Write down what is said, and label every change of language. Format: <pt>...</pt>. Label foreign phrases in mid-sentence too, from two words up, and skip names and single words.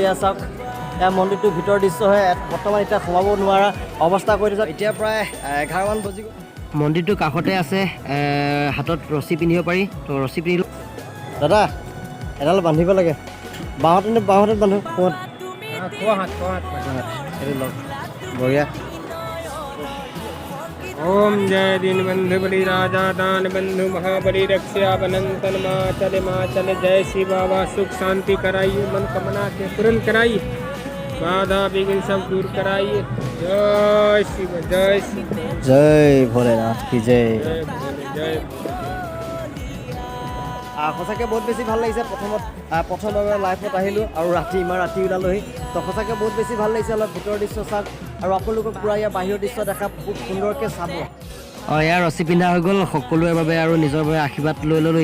<as>এয়া চাওক, এয়া মন্দিৰটোৰ ভিতৰৰ দৃশ্য হয়। বৰ্তমান এতিয়া সোমাব নোৱাৰা অৱস্থা কৰি দিছোঁ। এতিয়া প্ৰায় 11মান বজি গ'ল। মন্দিৰটোৰ কাষতে আছে, হাতত ৰছী পিন্ধিব পাৰি। তো ৰছী পিন্ধিলোঁ। দাদা এডাল বান্ধিব লাগে, বাঁহত বান্ধো। বঢ়িয়া।</as> <hi>ओम जय दीन बंधु बलि राजा दान बंधु महाबली रक्षा बनंतन माचल जय श्री बाबा सुख शांति कराइए, मन कामना के पूर्ण कराइए, बाधा विघ्न सब दूर कराइए। जय शिव जय शिव जय भोलेनाथ की जय। जय</hi> <as>সঁচাকৈ বহুত বেছি ভাল লাগিছে। প্ৰথমবাৰ লাইফত আহিলোঁ আৰু ইমান ৰাতি ওলালোহি। তো সঁচাকৈ বহুত বেছি ভাল লাগিছে। অলপ ভিতৰৰ দৃশ্য চাওক আৰু আপোনালোকক পূৰা ইয়াৰ বাহিৰৰ দৃশ্য দেখা খুব সুন্দৰকৈ চাব। ইয়াৰ ৰছী পিন্ধা হৈ গ'ল সকলোৰে বাবে আৰু নিজৰ বাবে আশীৰ্বাদ লৈ ল'লোঁ।</as>